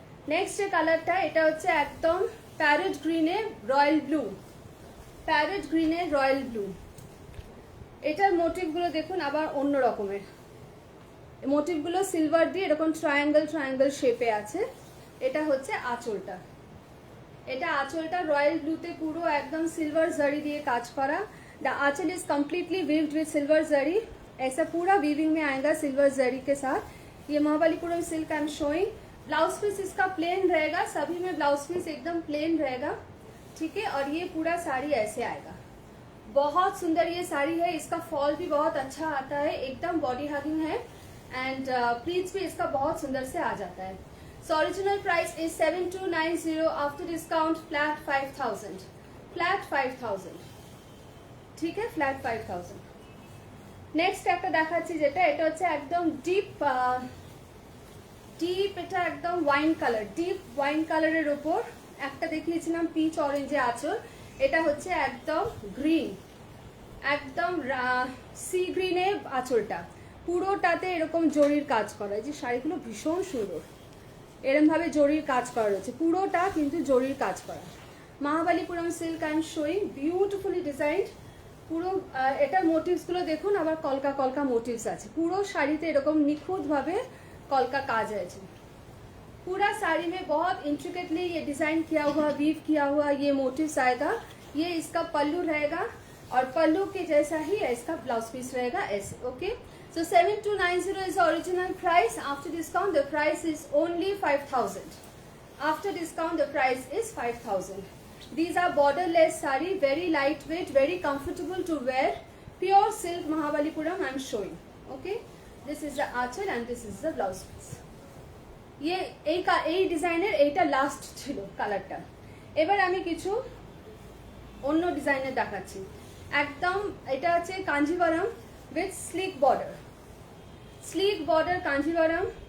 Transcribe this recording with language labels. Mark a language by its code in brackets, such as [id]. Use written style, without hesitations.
[bn] Next যে কালারটা, এটা হচ্ছে একদম parrot গ্রিনে royal blue, parrot গ্রিনে royal blue. এটার মোটিভগুলো দেখুন আবার অন্য রকমের, মোটিভগুলো সিলভার দিয়ে এরকম ট্রায়াঙ্গেল ট্রায়াঙ্গেল শেপে আছে। এটা হচ্ছে আঁচলটা, এটা আঁচলটা রয়্যাল ব্লুতে পুরো একদম সিলভার জারি দিয়ে কাজ করা। [en] The aanchal is completely weaved with silver zari, [hi] ऐसा पूरा वीविंग में आएगा सिल्वर जरी के साथ। ये Mahabalipuram silk [en] I am showing. [hi] Blouse piece इसका प्लेन रहेगा, सभी में ब्लाउज पीस एकदम प्लेन रहेगा, ठीक है। और ये पूरा साड़ी ऐसे आएगा, बहुत सुंदर ये साड़ी है। इसका फॉल भी बहुत अच्छा आता है, एकदम बॉडी हगिंग है, एंड प्लीट्स भी इसका बहुत सुंदर से आ जाता है। [en] so original price is 7290, after discount flat 5000, flat 5000, [bn] ঠিক আছে, ফ্ল্যাট 5000। নেক্সট একটা দেখাচ্ছি যেটা, এটা হচ্ছে একদম ডিপ ডিপ, এটা একদম ওয়াইন কালার, ডিপ ওয়াইন কালারের উপর একটা দেখিয়েছিলাম পিচ অরেঞ্জে আঁচল। এটা হচ্ছে একদম গ্রিন, একদম সি গ্রিনে আঁচলটা, পুরোটাতে এরকম জরির কাজ করা। যে শাড়িগুলো ভীষণ সুন্দর, এরকম ভাবে জরির কাজ করা রয়েছে, পুরোটা কিন্তু জরির কাজ করা। মহাবালিপুরম silk [en] I am showing, beautifully designed. [bn] পুরো এটার মোটিভসগুলো দেখুন, আবার কলকা কলকা মোটিভস আছে, পুরো শাড়িতে এরকম নিখুঁতভাবে কলকা কাজ আছে। [hi] पूरा साड़ी में बहुत इंट्रिकेटली ये डिजाइन किया हुआ, वीव किया हुआ ये मोटिव्स आएगा। ये इसका पल्लू रहेगा और पल्लू के जैसा ही इसका ब्लाउज पीस रहेगा ऐसे। [en] Okay, so 7290 is original price. After discount the price is only 5000। After discount the price is 5000। These are borderless sari, very lightweight, very comfortable to wear, pure silk Mahabalipuram I am showing. Okay, this is the achal and this is the blouse piece. [bn] ये এই ডিজাইনের এইটা last ছিল কালারটা। এবার আমি কিছু অন্য ডিজাইনের দেখাচ্ছি। একদম এটা আছে Kanjivaram with slick border, slick border Kanjivaram.